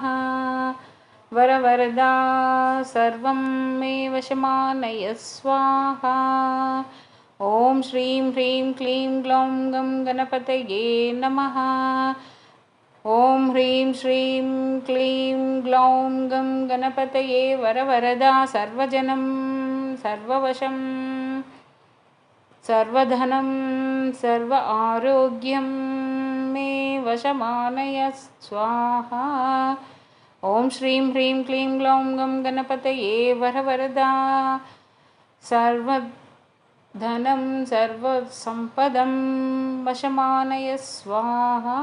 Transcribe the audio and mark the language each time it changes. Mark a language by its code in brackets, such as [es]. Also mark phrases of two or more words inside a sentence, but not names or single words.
[sa] వరవరదా సర్వం మే వశమానయ స్వాహా. ఓం శ్రీం హ్రీం క్లీం గ్లౌం గం గణపతయే నమః. ఓం హ్రీం శ్రీం క్లీం గ్లౌం గం గణపతయే వరవరదా సర్వజనం సర్వవశం सर्वधनं सर्व आरोग्यं मे वशमानय स्वाहा. ओम श्रीं ह्रीं क्लीं ग्लौं गं गणपतये वरवरदा सर्वधनं सर्वसम्पदं वशमानय स्वाहा.